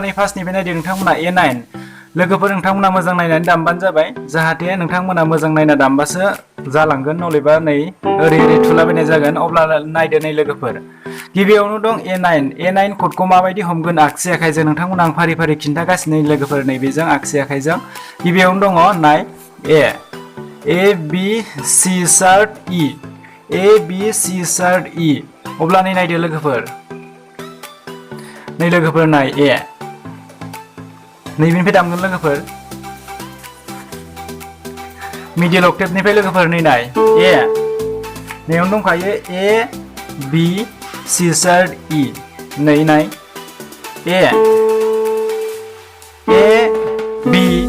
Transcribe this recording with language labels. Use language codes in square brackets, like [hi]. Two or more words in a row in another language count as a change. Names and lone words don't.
[brx] नै फार्स्टनिफ्राय नायदो नोंथांमोना A9 लोगोफोर नोंथांमोना मोजां नायनानै दामबानो जाबाय जाहाथे नोंथांमोना मोजां नायना दामबासो जालांगोन नलेबा नै ओरै थुलाबायनाय जागोन अब्ला नायदो नै लोगोफोर गिबियावनो दं A9 क'डखौ माबायदि हमगोन आगसि आखाइजों नोंथांमोना आं फारि फारि खिन्थागासिनो लोगोफोर नैबेजों आगसि आखाइजों गिबियावनो दङ नाय A B C शार्प E A B C शार्प E अब्ला नै नायदो लोगोफोर नै लोगोफोर नाय A नैबेनिफ्राय दामगोन लोगोफोर [en] middle octaveनिफ्राय [brx] लोगोफोर नै नाय A नैयावनो दंखायो A B C शार्प E नै नाय A B